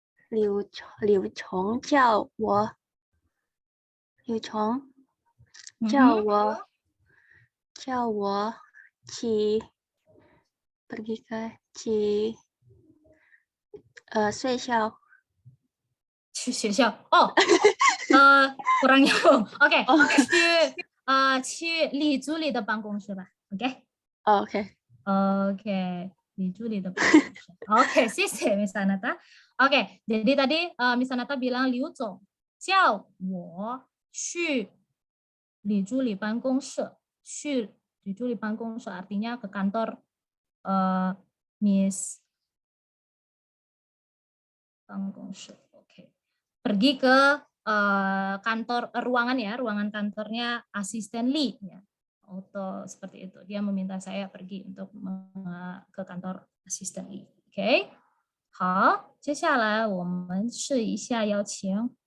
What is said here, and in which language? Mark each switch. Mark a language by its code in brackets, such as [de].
[zh] Liu Chong 叫我 [id] pergi ke [zh] 学校。去学校哦， [id] kurang nyambung. [zh] Oke,去李助理的办公室吧。 OK， 李助理的办公室。 [id] OK， [zh] 谢谢 [id] Miss Anata. Oke, jadi tadi Miss Anata bilang Liu Zong [zh] 叫我去李助理办公室。去李助理办公室 [id] artinya ke kantor Miss 办公室。 Oke. Pergi ke kantor ruangan ya, ruangan kantornya asisten Li ya. Atau seperti itu. Dia meminta saya pergi untuk ke kantor asisten Li. Oke. [zh] 好，接下来我们试一下邀请。